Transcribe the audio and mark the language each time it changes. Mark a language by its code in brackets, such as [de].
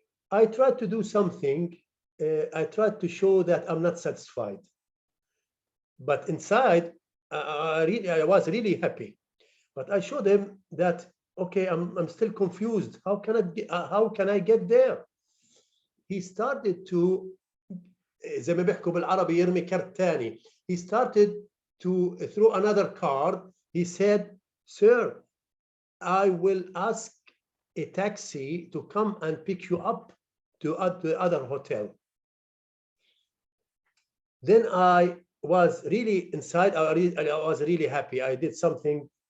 [en] I tried to do something. I tried to show that I'm not satisfied, but inside I was really happy. But I showed him that, okay, I'm still confused. How can I get there? He started to [ar] زي ما بيحكوا بالعربي يرمي كرت تاني. [en] He started to throw another card. He said, sir, I will ask a taxi to come and pick you up to the other hotel. Then I was really inside, I was really happy. I did something.